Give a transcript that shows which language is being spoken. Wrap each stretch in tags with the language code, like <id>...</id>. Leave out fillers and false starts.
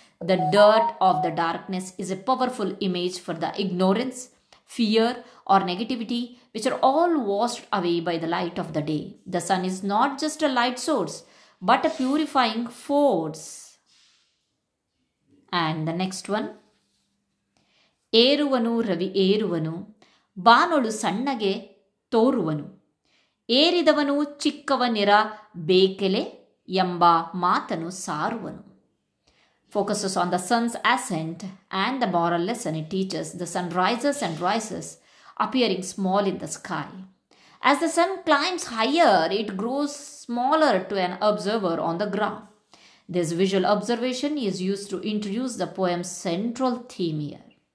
<en>The dirt of the darkness is a powerful image for the ignorance, fear, or negativity, which are all washed away by the light of the day. The sun is not just a light source, but a purifying force. And the next one.</en> <kn>ಏರುವನು Ravi ಏರುವನು, ಬಾನೊಳು ಸಣ್ಣಗೆ ತೋರುವನು, ಏರಿದವನು ಚಿಕ್ಕವನಿರ ಬೇಕೆಲೆ ಎಂಬ ಮಾತನು ಸಾರುವನು.</kn> <en>Focuses on the sun's ascent and the moral lesson it teaches. The sun rises and rises, appearing small in the sky. As the sun climbs higher, it grows smaller to an observer on the ground. This visual observation is used to introduce the poem's central theme here.</en>